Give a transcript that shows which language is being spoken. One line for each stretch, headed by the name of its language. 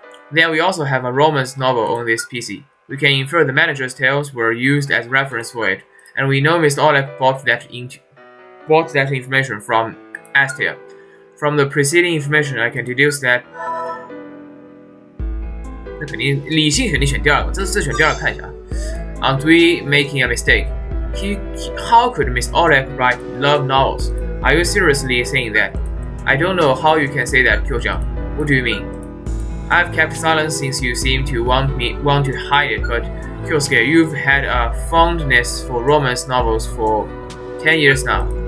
English: Then we also have a romance novel on this PC. We can infer the manager's tales were used as reference for it, and we know Mr. Oleg bought that information from Astia. From the preceding information, I can deduce that.
Chinese: 那肯定理性肯定选第二个，这选第二个看一下。
English: Aren't we making a mistake? How could Mr. Oleg write love novels? Are you seriously saying that? I don't know how you can say that, Kyo-chan. What do you mean? I've kept silence since you seem to want to hide it, but Kyosuke, you've had a fondness for romance novels for 10 years now.